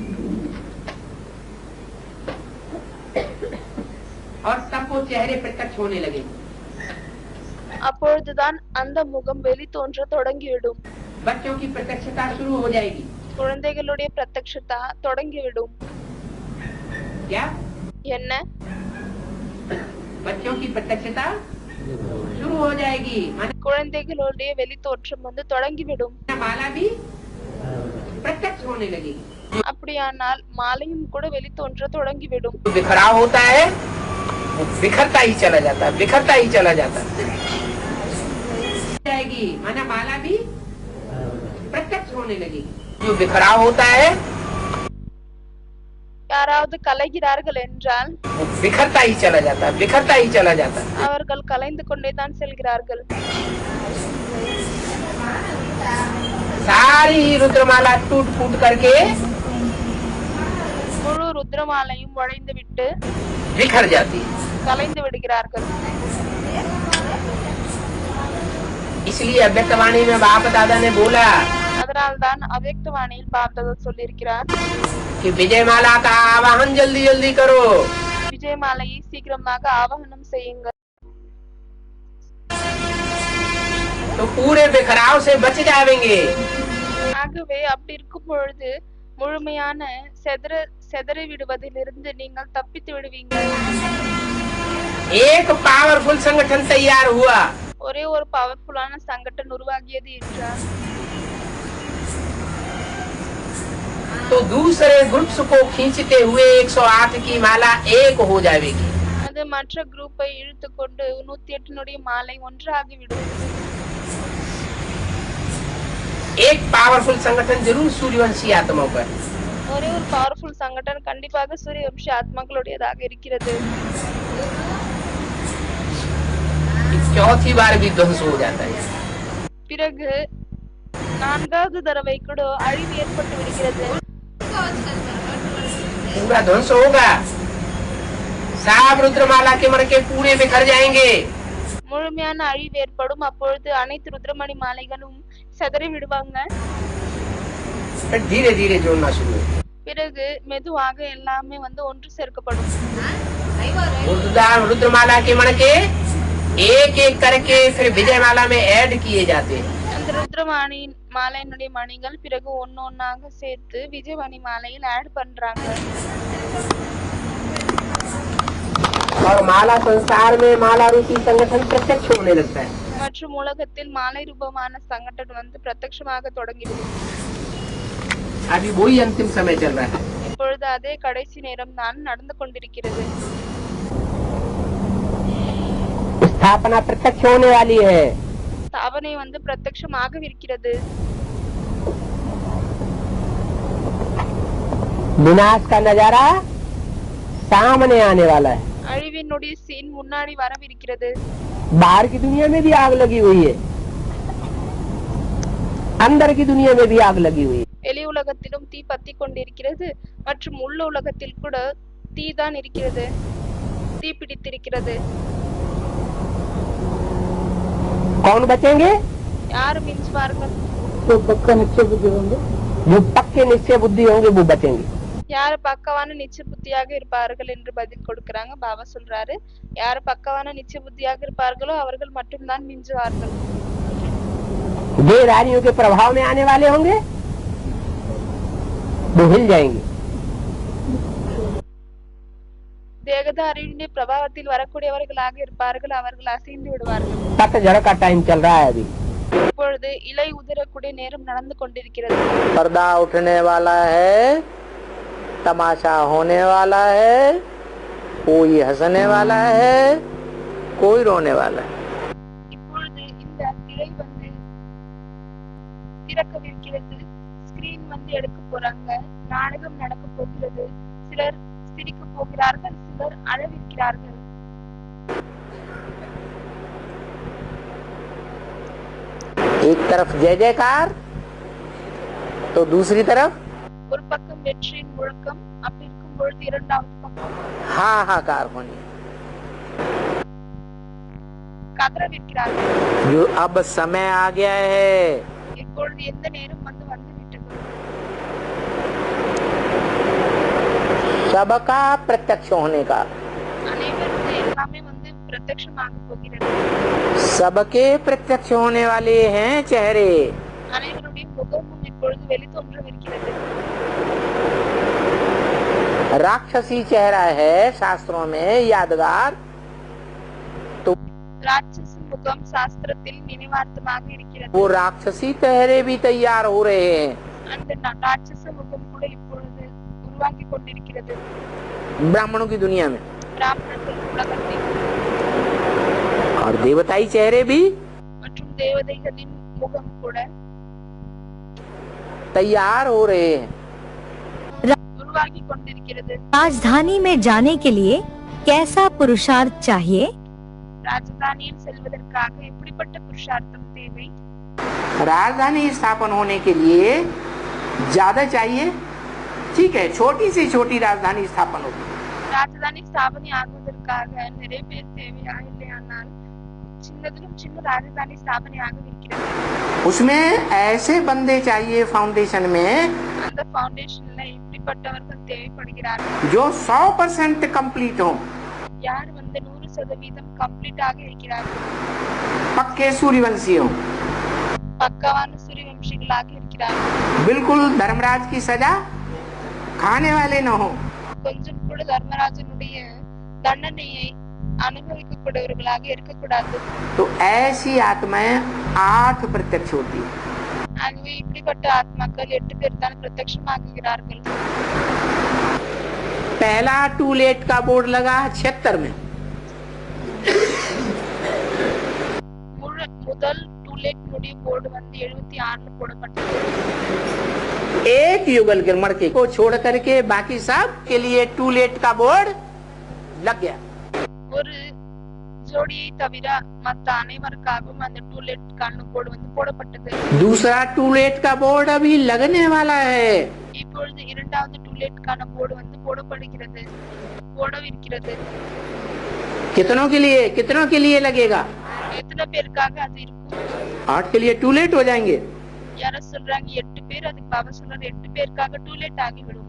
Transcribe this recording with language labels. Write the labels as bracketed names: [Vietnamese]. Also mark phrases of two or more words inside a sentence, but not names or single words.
[Hindi] और तब वो चेहरे प्रत्यक्ष होने लगे, [Tamil] அப்பொழுதுதான் அந்த முகம் வெளி தோன்ற தொடங்கிவிடும், [Hindi] बच्चों की प्रत्यक्षता शुरू हो जाएगी। [Tamil] குழந்தைகளுடைய பிரத்யக்ஷதா தொடங்கிவிடும்। [Hindi] क्या? [Tamil] என்ன? [Hindi] बच्चों की प्रत्यक्षता शुरू हो जाएगी, [Tamil] குழந்தைகளுடைய வெளி தோற்றம் வந்து தொடங்கிவிடும்। [Hindi] माला भी प्रत्यक्ष होने लगेगी। [Tamil] அப்படியானால் மாலையும் கூட வெளி தோன்ற தொடங்கிவிடும்। [Hindi] बिखराव होता है, वो बिखरता ही चला जाता है, बिखरता ही चला जाता है। जाएगी माना माला भी प्रत्यक्ष होने लगेगी। जो बिखराव होता है [Tamil] யாராவது கலைகிறார்கள் என்றால் [Hindi] वो बिखरता ही चला जाता है, बिखरता ही चला जाता है। [Tamil] அவர்கள் கலைந்து கொண்டேதான் செல்கிறார்கள்। [Hindi] सारी रुद्रमाला टूट फूट करके [Tamil] முழு ருத்ரமாலையும் உடைந்து விட்டு [Hindi] बिखर जाती है। [Tamil] கலைந்து விடுகிறார்கள்। [Hindi] इसलिए अव्यक्तवाणी में बाप दादा ने बोला [Tamil] அதனால்தான் அவ்யக்தவாணியில் பாப்தாதா சொல்லியிருக்கிறார், [Hindi] कि विजय माला का आवाहन जल्दी जल्दी करो। [Tamil] விஜய மாலையை சீக்கிரமாக ஆவாகனம் செய்யுங்கள், [Hindi] तो पूरे बिखराव से बच जाएंगे। [Tamil] ஆகவே அப்படி இருக்கும் பொழுது முழுமையான செதறி விடுவதிலிருந்து நீங்கள் தப்பித்து விடுவீங்கள்। [Hindi] एक पावरफुल संगठन तैयार हुआ, [Tamil] ஒரே ஒரு பவர்ஃபுல்லான சங்கடன் உருவாகியது என்றால் [Hindi] तो दूसरे ग्रुप्स को खींचते हुए 108 की माला एक हो जाएगी। [Tamil] அது மற்ற குரூப்பை இழுத்து கொண்டு 108 மாலை ஒன்றாகிவிடும்। [Hindi] एक पावरफुल संगठन जरूर सूर्यवंशी आत्माओं पर, [Tamil] ஒரே ஒரு பவர்ஃபுல் சங்கடன் கண்டிப்பாக சூரியவம்சி ஆத்மாக்களுடையதாக இருக்கிறது। [Hindi] चौथी बार भी ध्वंस हो जाता है। [Tamil] பிறகு 4வது தடவை கூட அழிவு ஏற்பட்டு விடுகிறது। [Hindi] पूरा ध्वंस होगा, सब रुद्रमाला के मणके पूरे बिखर जाएंगे। [Tamil] முழுமையான அழிவு ஏற்படும்। அப்பொழுது அனைத்து ருத்ரமணி மாலைகளும் செதறி விடுவாங்க। [Hindi] फिर धीरे धीरे जोड़ना शुरू हो। [Tamil] பிறகு மெதுவாக எல்லாமே வந்து ஒன்று சேர்க்கப்படும்। [Hindi] रुद्रमाला के मणके एक एक करके फिर विजय माला में ऐड किए जाते हैं। [Tamil] அந்த ருத்ரமணி மாலையினுடைய மணிகள் பிறகு ஒன்னொன்னாக சேர்த்து விஜயமணி மாலையில் ஆட் பண்றாங்க। [Hindi] और माला संसार में माला रूपी संगठन प्रत्यक्ष होने लगता है। [Tamil] மற்றும் உலகத்தில் மாலை ரூபமான சங்கடன் வந்து பிரத்யட்சமாக தொடங்கிடுது. [Hindi] अभी वही अंतिम समय चल रहा है। [Tamil] இப்பொழுது அதே கடைசி நேரம் தான் நடந்து கொண்டிருக்கிறது. [Hindi] स्थापना प्रत्यक्ष होने वाली है। [Tamil] ஸ்தாபனை வந்து பிரத்யட்சமாக இருக்கிறது. [Hindi] विनाश का नजारा सामने आने वाला है। [Tamil] அழிவினுடைய சீன் முன்னாடி வரவிருக்கிறது. [Hindi] बाहर की दुनिया में भी आग लगी हुई है, अंदर की दुनिया में भी आग लगी हुई है। [Tamil] வெளி உலகத்திலும் தீ பத்தி கொண்டிருக்கிறது மற்றும் உள்ள உலகத்தில் கூட தீ தான் இருக்கிறது, தீ பிடித்திருக்கிறது. [Hindi] कौन बचेंगे? [Tamil] யாரு மிஞ்சுவார்கள்? [Hindi] जो पक्के निश्चय बुद्धि होंगे वो बचेंगे। [Tamil] யாரு பக்கவான நிச்சய புத்தியாக இருப்பார்கள் என்று பதில் கொடுக்கறாங்க. பாபா சொல்றாரு, யாரு பக்கவான நிச்சய புத்தியாக இருப்பார்களோ அவர்கள் மட்டும்தான் மிஞ்சுவார்கள். [Hindi] देहधारियों के प्रभाव में आने वाले होंगे वो हिल जाएंगे। [Tamil] தேகதாரியுடைய பிரபாவத்தில் வரக்கூடியவர்களாக இருப்பார்கள், அவர்கள் அசைந்து விடுவார்கள். [Hindi] पतझड़ का टाइम चल रहा है अभी। [Tamil] இப்பொழுது இலை உதிரக்கூடிய நேரம் நடந்து கொண்டிருக்கிறது. [Hindi] पर्दा उठने वाला है, तमाशा होने वाला है, कोई हंसने वाला है, कोई रोने वाला है। [Tamil] இப்பொழுது இந்த திரை வந்து திறக்கவிருக்கிறது, ஸ்கிரீன் வந்து எடுக்க போறாங்க, நாடகம் நடக்க போகிறது. சிலர் சிரிக்க போகிறார்கள், சிலர் அழவிருக்கிறார்கள். [Hindi] एक तरफ जय जयकार तो दूसरी तरफ [Tamil] ஒரு பக்கம் வெற்றியின் முழக்கம், அப்படி இருக்கும் பொழுது இரண்டாவது பக்கம் [Hindi] हाहाकार होनी। [Tamil] கதறவிருக்கிறார்கள். [Hindi] जो अब समय आ गया है, [Tamil] இப்பொழுது எந்த நேரம் வந்து விட்டது. [Hindi] सबका प्रत्यक्ष होने का, [Tamil] அனைவருக்கும் எல்லாமே வந்து பிரத்யட்சமாக போகிறது. [Hindi] सबके प्रत्यक्ष होने वाले हैं चेहरे। [Tamil] அனைவருடைய முகமும் இப்பொழுது வெளித்தோன்றவிருக்கிறது. [Hindi] राक्षसी चेहरा है शास्त्रों में यादगार, तो [Tamil] ராட்சச முகம் சாஸ்திரத்தில் நினைவார்த்தமாக இருக்கிறது. [Hindi] वो राक्षसी चेहरे भी तैयार हो रहे हैं [Tamil] அந்த ராட்சச முகம் கூட இப்பொழுது உருவாகி கொண்டிருக்கிறது [Hindi] ब्राह्मणों की दुनिया में, [Tamil] பிராமணர்கள் உலகத்தில். [Hindi] और देवताई चेहरे भी [Tamil] மற்றும் தேவதைகளின் முகம் கூட [Hindi] तैयार हो रहे हैं। [Tamil] உருவாகி கொண்டிருக்கிறது. [Hindi] राजधानी में जाने के लिए कैसा पुरुषार्थ चाहिए? [Tamil] ராஜதானியில் செல்வதற்காக எப்படிப்பட்ட புருஷார்த்தம் தேவை? [Hindi] राजधानी स्थापन होने के लिए ज्यादा चाहिए, ठीक है, छोटी से छोटी राजधानी स्थापन होगी। [Tamil] ராஜதானி ஸ்தாபனை ஆகுவதற்காக நிறைய பேர் தேவையா? இல்லையானால் சின்னதிலும் சின்ன ராஜதானி ஸ்தாபனை ஆகவிருக்கிறது. [Hindi] उसमें ऐसे बंदे चाहिए फाउंडेशन में [Tamil] அந்த ஃபவுண்டேஷன்ல இப்படிப்பட்டவர்கள் தேவைப்படுகிறார்கள். [Hindi] जो 100% कंप्लीट हो, [Tamil] யார் வந்து 100% கம்ப்ளீட் ஆக இருக்கிறார்கள், [Hindi] पक्के सूर्यवंशी हो, [Tamil] பக்கவான சூரியவம்சிகளாக இருக்கிறார்கள், [Hindi] बिल्कुल धर्मराज की सजा खाने वाले न हो, [Tamil] கொஞ்சம் கூட தர்மராஜனுடைய தண்டனையை அனுபவிக்கக்கூடியவர்களாக இருக்கக்கூடாது. [Hindi] तो ऐसी आत्माएं 8 प्रत्यक्ष होती है। [Tamil] ஆகவே இப்படிப்பட்ட ஆத்மாக்கள் 8 பேர் தான் பிரத்யட்சமாகுகிறார்கள். [Hindi] पहला [English] to let [Hindi] का बोर्ड लगा 76 में, [Tamil] முதல் டூலேட் முடிய போர்டு வந்து 76 போடப்பட்டது. [Hindi] एक युगल के मड़के को छोड़ करके बाकी सब के लिए [English] to let [Hindi] का बोर्ड लग गया। [Tamil] ஒரு ஜோடியை தவிர மற்ற அனைவருக்காகவும் அந்த டூலேட் கான போர்டு வந்து போடப்பட்டது. [Hindi] दूसरा [English] to let [Hindi] का बोर्ड अभी लगने वाला है। [Tamil] இப்பொழுது இரண்டாவது டூலேட் கான போர்டு வந்து போடப்படுகிறது, போடவிருக்கிறது. [Hindi] कितनों के लिए लगेगा? [Tamil] எத்தனை பேருக்காக அது இருக்கும்? [Hindi] 8 के लिए [English] to let [Hindi] हो जाएंगे। [Tamil] யார சொல்றாங்க 8 பேர், அதுக்கு பாபா சொல்றாரு 8 பேருக்காக டூலேட் ஆகி விடுமா?